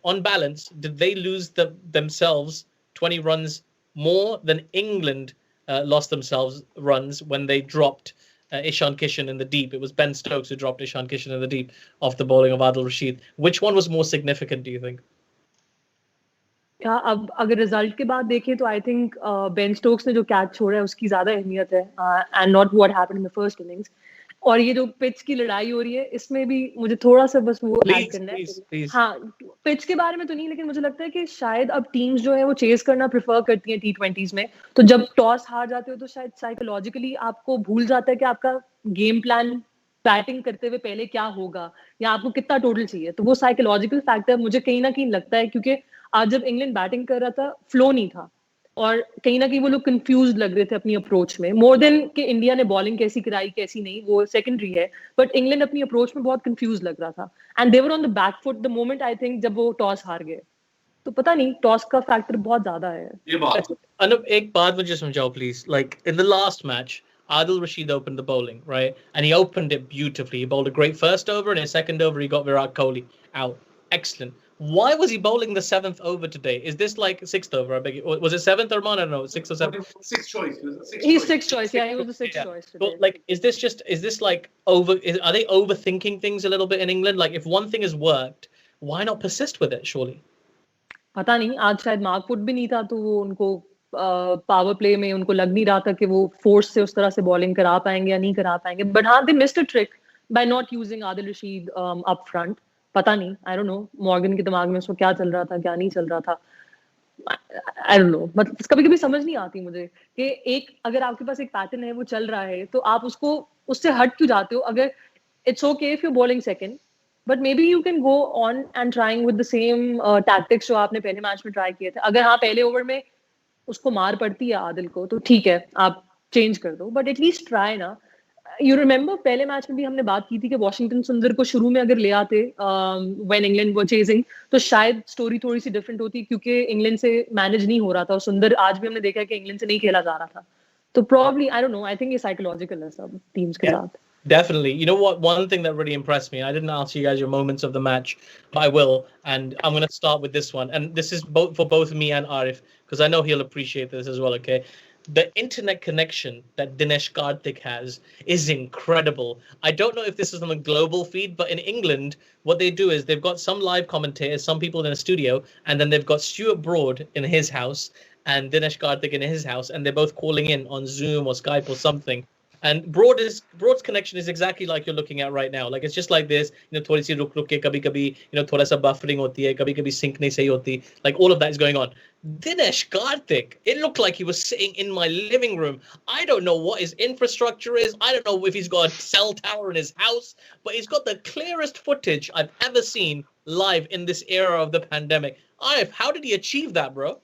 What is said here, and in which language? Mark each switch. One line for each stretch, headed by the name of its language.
English: On balance, did they lose themselves 20 runs more than England lost themselves runs when they dropped Ishan Kishan in the deep? It was Ben Stokes who dropped Ishan Kishan in the deep off the bowling of Adil Rashid. Which one was more significant, do you think?
Hindi: अब अगर result के बाद देखें तो
English: I think
Hindi: Ben Stokes ने जो catch छोड़ा है उसकी ज्यादा अहमियत है
English: And not what happened in the first innings.
Hindi: और ये जो पिच की लड़ाई हो रही है इसमें भी मुझे थोड़ा सा बस वो ऐड करना है. हाँ, पिच के बारे में तो नहीं, लेकिन मुझे लगता है कि शायद अब टीम्स जो है वो चेस करना प्रेफर करती हैं T20s में. तो जब टॉस हार जाते हो तो शायद साइकोलॉजिकली आपको भूल जाता है कि आपका गेम प्लान बैटिंग करते हुए पहले क्या होगा या आपको कितना टोटल चाहिए. तो वो साइकोलॉजिकल फैक्टर मुझे कहीं ना कहीं लगता है, क्योंकि आज जब इंग्लैंड बैटिंग कर रहा था फ्लो नहीं था और कहीं ना कहीं वो लोग कंफ्यूज लग रहे थे अपनी अप्रोच में,
English: more than
Hindi: कि इंडिया ने बॉलिंग कैसी कराई कैसी नहीं, वो सेकेंडरी है. बट इंग्लैंड अपनी अप्रोच में बहुत कंफ्यूज लग रहा था
English: and they were on the back foot the moment I think
Hindi: जब वो टॉस हार गए. तो पता नहीं, टॉस का फैक्टर बहुत ज्यादा है. ये बात अनुप, एक बात मुझे समझाओ please.
English: Like in the last match Adil Rashid opened the bowling, right? And he opened it beautifully. He bowled a great first over, and his second over, he got Virat Kohli out. Excellent. Why was he bowling the 7th over today? Is this like 6th over? I beg you. Was it 7th or I don't know, 6th or 7th? Sixth choice. He's sixth choice. Yeah, he was the sixth choice today. But like, is this like are they overthinking things a little bit in England? Like, if one thing has worked, why not persist with it? Surely.
Hindi: पता नहीं, आज शायद mark put भी नहीं था तो वो उनको पावर प्ले में उनको लग नहीं रहा था कि वो फोर्स से उस तरह से बॉलिंग करा पाएंगे या नहीं करा पाएंगे. बट हाँ,
English: They missed a trick by not using Adil Rashid up front.
Hindi: पता नहीं,
English: I don't know
Hindi: मॉर्गन के दिमाग में उसको क्या चल रहा था क्या नहीं चल रहा था.
English: I don't know,
Hindi: मतलब कभी-कभी समझ नहीं आती मुझे कि एक अगर आपके पास एक पैटर्न है वो चल रहा है तो आप उसको उससे हट क्यों जाते हो?
English: अगर it's okay if you're bowling second, but maybe you can go on and trying with the same tactics
Hindi: जो आपने पहले मैच में ट्राई किए थे. अगर हाँ पहले ओवर में उसको मार पड़ती है आदिल को तो ठीक है आप चेंज कर दो,
English: but at least try
Hindi: ना.
English: you remember
Hindi: पहले मैच में भी हमने बात की थी कि वॉशिंगटन सुंदर को शुरू में अगर ले आते
English: when England were chasing
Hindi: तो शायद स्टोरी थोड़ी सी डिफरेंट होती, क्योंकि इंग्लैंड से मैनेज नहीं हो रहा था और सुंदर आज भी हमने देखा है कि इंग्लैंड से नहीं खेला जा रहा था. तो probably
English: I don't know, I think
Hindi: ये साइकोलॉजिकल है सब टीम्स के साथ.
English: Definitely. You know what? One thing that really impressed me, I didn't ask you guys your moments of the match, but I will. And I'm going to start with this one. And this is both for both me and Arif, because I know he'll appreciate this as well, okay? The internet connection that Dinesh Karthik has is incredible. I don't know if this is on a global feed, but in England, what they do is they've got some live commentators, some people in a studio, and then they've got Stuart Broad in his house and Dinesh Karthik in his house, and they're both calling in on Zoom or Skype or something. And Broad's connection is exactly like you're looking at right now. Like it's just like this,
Hindi: थोड़ी सी रुक रुक के कभी-कभी, थोड़ा सा buffering होती है, कभी-कभी sync नहीं सही होती.
English: Like all of that is going on. Dinesh Karthik, it looked like he was sitting in my living room. I don't know what his infrastructure is. I don't know if he's got a cell tower in his house, but he's got the clearest footage I've ever seen live in this era of the pandemic. Arif, how did he achieve that, bro?